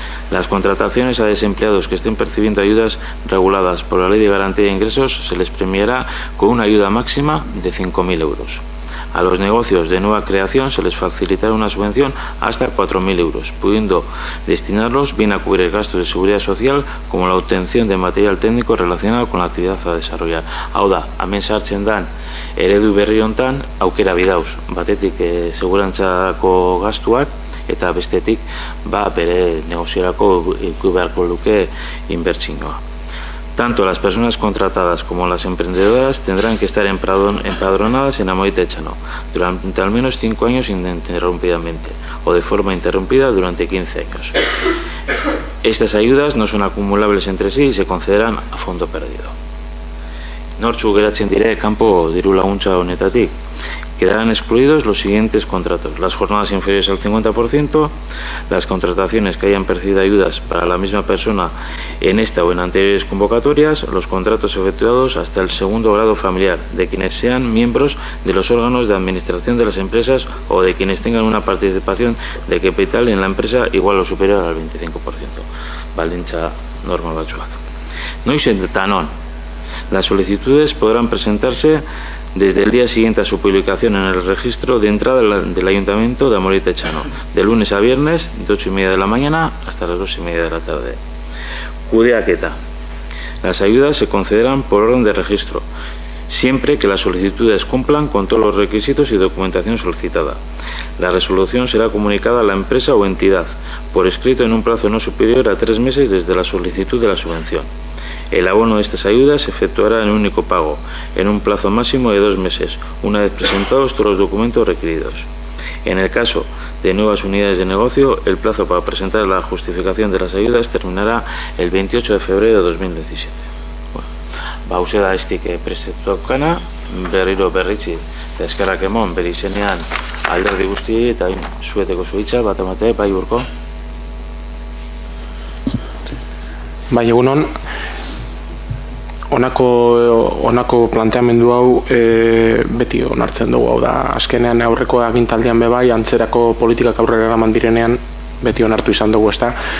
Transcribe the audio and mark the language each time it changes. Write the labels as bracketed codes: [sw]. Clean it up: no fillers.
[es] Las contrataciones a desempleados que estén percibiendo ayudas reguladas por la Ley de Garantía de Ingresos se les premiará con una ayuda máxima de 5.000 euros. A los negocios de nueva creación se les facilitará una subvención hasta 4.000 euros, pudiendo destinarlos bien a cubrir gastos de seguridad social como la obtención de material técnico relacionado con la actividad a desarrollar. [eu] Hau da, hemen sartzen dan eredu berri hontan aukera bidauz, batetik segurantzako gastuak eta bestetik bere negoziorako ikusi beharko luke inbertsioa. [es] Tanto las personas contratadas como las emprendedoras tendrán que estar empadronadas en Amorita Etxano durante al menos 5 años ininterrumpidamente o de forma interrumpida durante 15 años. Estas ayudas no son acumulables entre sí y se concederán a fondo perdido. [eu] Nortzuk geratzen dire kanpo diru laguntza honetatik. [es] Quedarán excluidos los siguientes contratos: las jornadas inferiores al 50%, las contrataciones que hayan percibido ayudas para la misma persona en esta o en anteriores convocatorias, los contratos efectuados hasta el 2º grado familiar de quienes sean miembros de los órganos de administración de las empresas o de quienes tengan una participación de capital en la empresa igual o superior al 25%. [eu] Baldintza normal batzuak. Noizetan on. [es] Las solicitudes podrán presentarse desde el día siguiente a su publicación en el registro de entrada del Ayuntamiento de Amorita Etxano, de lunes a viernes, de 8:30 de la mañana hasta las 2:30 de la tarde. Kudeaketa. Las ayudas se concederán por orden de registro, siempre que las solicitudes cumplan con todos los requisitos y documentación solicitada. La resolución será comunicada a la empresa o entidad, por escrito en un plazo no superior a 3 meses desde la solicitud de la subvención. El abono de estas ayudas se efectuará en un único pago, en un plazo máximo de 2 meses, una vez presentados todos los documentos requeridos. En el caso de nuevas unidades de negocio, el plazo para presentar la justificación de las ayudas terminará el 28 de febrero de 2017. [eu] Hauze da estik prestatuak kana, berriro berritzi, eta eskerrak emon, bere izenean alderdi guzti eta zueteko zuitza, bat emate, bai Urko. Bai, egunon, honako planteamendu hau beti onartzen dugu, hau da, azkenean aurreko agintaldian bebai, antzerako politikak aurrera eraman direnean, beti onartu izan dugu, ezta.